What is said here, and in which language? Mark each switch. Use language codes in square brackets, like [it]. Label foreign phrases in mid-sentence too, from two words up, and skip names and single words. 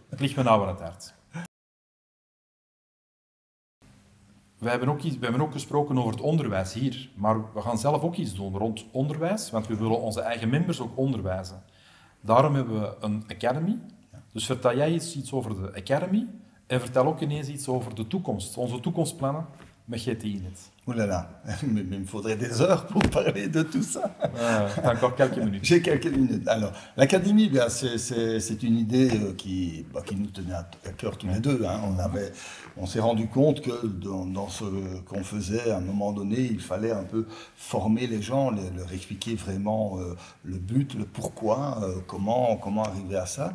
[nl] Het ligt me nauw aan het hart. We hebben ook gesproken over het onderwijs hier, maar we gaan zelf ook iets doen rond onderwijs, want we willen onze eigen members ook onderwijzen. Daarom hebben we een academy. Dus vertel jij iets over de academy en vertel ook ineens iets over de toekomst, onze toekomstplannen met GTI-net. [fr] Oh là là, mais il me faudrait des heures pour parler de tout ça. T'as encore quelques minutes. J'ai quelques minutes. Alors, l'académie, c'est une idée qui nous tenait à cœur tous les deux. Hein. On s'est rendu compte que dans ce qu'on faisait, à un moment donné, il fallait un peu former les gens, leur expliquer vraiment le but, le pourquoi, comment arriver à ça.